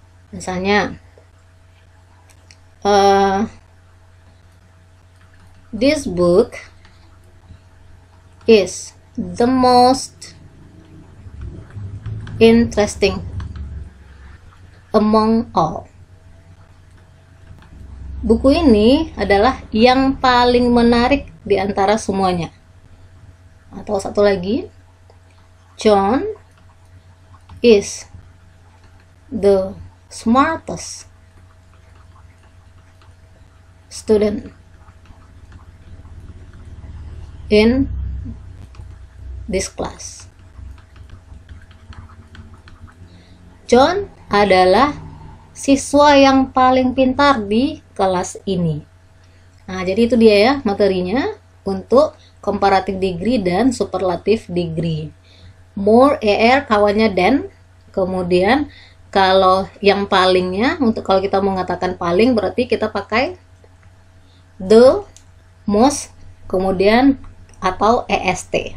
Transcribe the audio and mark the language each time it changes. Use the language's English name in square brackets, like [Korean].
[English] Misalnya, this book is the most interesting among all. [Indonesian] Buku ini adalah yang paling menarik di antara semuanya. [English] Atau satu lagi, John is the smartest student in this class. [Indonesian] John adalah siswa yang paling pintar di kelas ini. Nah, jadi itu dia ya materinya untuk comparative degree dan superlative degree. More, kawannya than. Kemudian kalau yang palingnya, untuk kalau kita mengatakan paling berarti kita pakai the, most, kemudian atau est.